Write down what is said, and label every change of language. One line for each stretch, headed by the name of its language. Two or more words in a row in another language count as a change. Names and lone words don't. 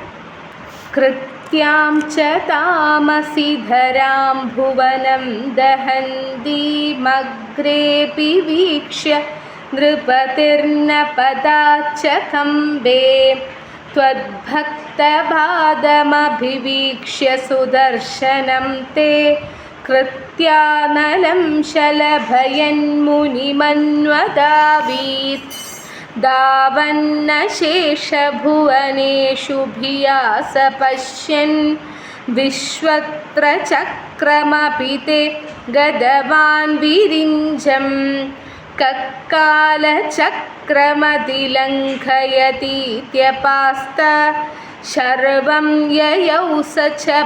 Sanskrit: कृत्यां च तामसि धरां भुवनं दहन्तीमग्रेपि वीक्ष्य नृपतिर्न पदाच्च कम्पे त्वद्भक्तपादमभिवीक्ष्य सुदर्शनं ते कृत्यानलं शलभयन्मुनिमन्वदावीत् दावन्न शेषभुवनेषु भियास पश्यन् विश्वत्र चक्रमपि ते गदवान् विरिञ्जं कक्कालचक्रमतिलङ्घयतीत्यपास्त शर्वं ययौ स च